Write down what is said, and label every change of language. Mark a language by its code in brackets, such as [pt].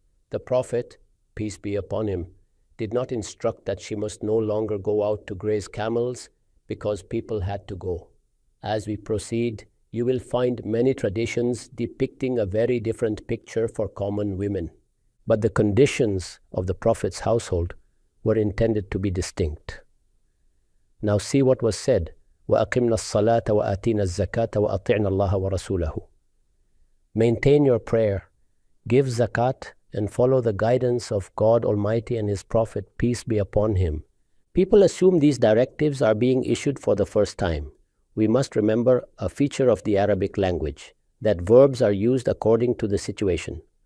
[en] The Prophet, peace be upon him, did not instruct that she must no longer go out to graze camels because people had to go. As we proceed, you will find many traditions depicting a very different picture for common women. But the conditions of the Prophet's household were intended to be distinct. Now see what was said, [ar] وَأَقِمْنَا الصَّلَاةَ وَآتِينَا الزَّكَاةَ وَأَطِعْنَا اللَّهَ وَرَسُولَهُ. [en] Maintain your prayer, give zakat, and follow the guidance of God Almighty and His Prophet, peace be upon him. People assume these directives are being issued for the first time. We must remember a feature of the Arabic language, that verbs are used according to the situation.